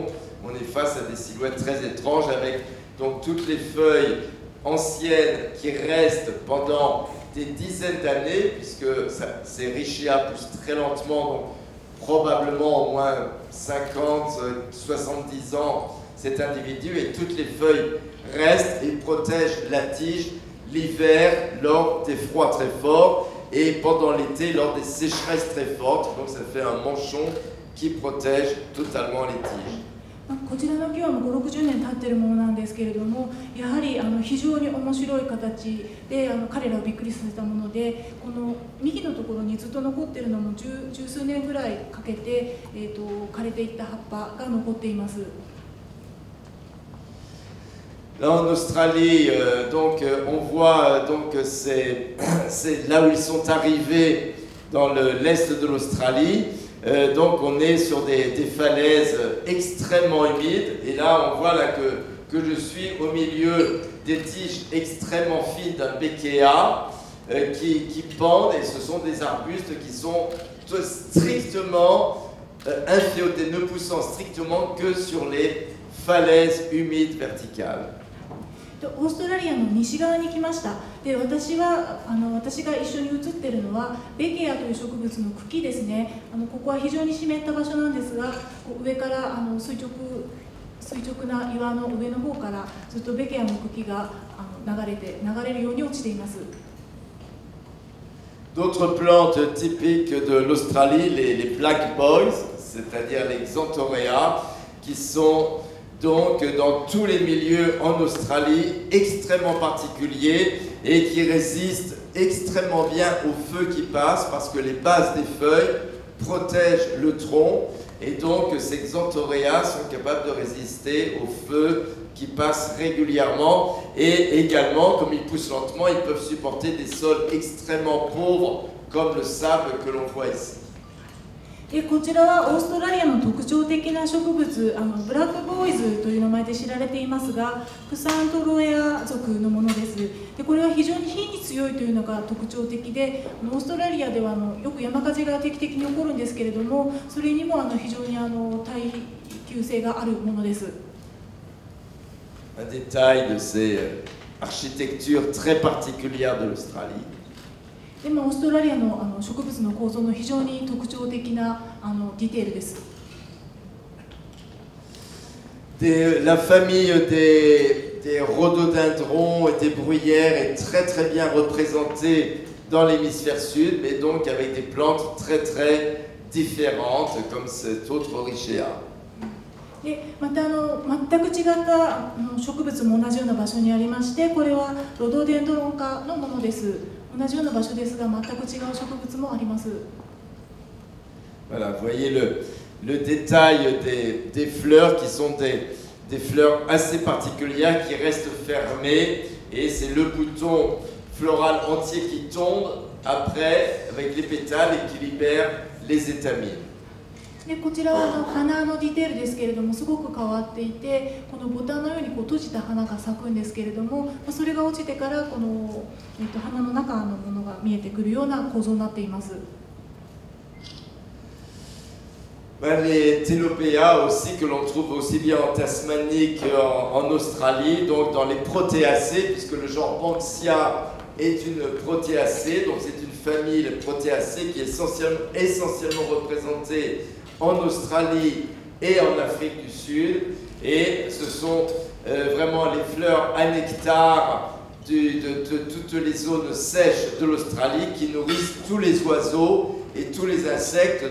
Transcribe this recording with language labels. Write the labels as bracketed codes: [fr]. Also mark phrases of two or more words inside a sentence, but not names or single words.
[fr] On est face à des silhouettes très étranges avec donc toutes les feuilles anciennes qui restent pendant des dizaines d'années, puisque ces Richia poussent très lentement, donc probablement au moins 50, 70 ans cet individu, et toutes les feuilles restent et protègent la tige l'hiver lors des froids très forts et pendant l'été lors des sécheresses très fortes. Donc ça fait un manchon qui protège totalement les tiges. [ja] こちらの木はもう5、60年経っているものなんですけれども、やはり非常に面白い形で彼らをびっくりさせたもので、この幹のところにずっと残っているのも十数年ぐらいかけて、枯れていった葉っぱが残っています。 [fr] Là en Australie, donc on voit donc c'est là où ils sont arrivés dans l'est de l'Australie. Donc on est sur des falaises extrêmement humides et là on voit là que que je suis au milieu des tiges extrêmement fines d'un békéa qui pendent, et ce sont des arbustes qui sont strictement inféodés, ne poussant strictement que sur les falaises humides verticales. [ja] オーストラリアの西側に来ました。で、私が一緒に写っているのはベケアという植物の茎ですね。ここは非常に湿った場所なんですが、上から垂直な岩の上の方からずっとベケアの茎が流れるように落ちています。 [fr] D'autres plantes typiques de l'Australie, les [en] black boys, [fr] c'est-à-dire les xanthorea, qui sont donc dans tous les milieux en Australie extrêmement particuliers et qui résistent extrêmement bien au feu qui passe parce que les bases des feuilles protègent le tronc et donc ces xanthorea sont capables de résister au feu qui passe régulièrement et également, comme ils poussent lentement, ils peuvent supporter des sols extrêmement pauvres comme le sable que l'on voit ici. [ja] でこちらはオーストラリアの特徴的な植物ブラックボーイズという名前で知られていますがクサントロエア属のものです。でこれは非常に火に強いというのが特徴的でオーストラリアではよく山火事が定期的に起こるんですけれどもそれにも非常に耐久性があるものです。 [fr] Un détail de ces architectures très particulières de l'Australie. [ja] でもオーストラリアの植物の構造の非常に特徴的なディテールです。 [fr] La famille des rhododendrons et des bruyères est très très bien représentée dans l'hémisphère sud, mais donc avec des plantes très très différentes comme cet autre Orichea. [ja] でまた全く違った植物も同じような場所にありましてこれはロドデンドロン科のものです。同じような場所ですが全く違う植物もあります。 [fr] Voilà, vous voyez le détail des fleurs qui sont des fleurs assez particulières qui restent fermées et c'est le bouton floral entier qui tombe après avec les pétales et qui libère les étamines. [ja] でこちらは花のディテールですけれどもすごく変わっていてこのボタンのように閉じた花が咲くんですけれどもそれが落ちてからこの、花の中のものが見えてくるような構造になっています。 [fr] Les Telopea aussi que l'on trouve aussi bien en Tasmanie qu'en Australie, donc dans les Proteacées, puisque le genre Banksia est une Proteacée, donc c'est une famille, les Proteacées, qui est essentiellement représentée en Australie et en Afrique du Sud, et ce sont vraiment les fleurs à nectar de toutes les zones sèches de l'Australie qui nourrissent tous les oiseaux et tous les insectes.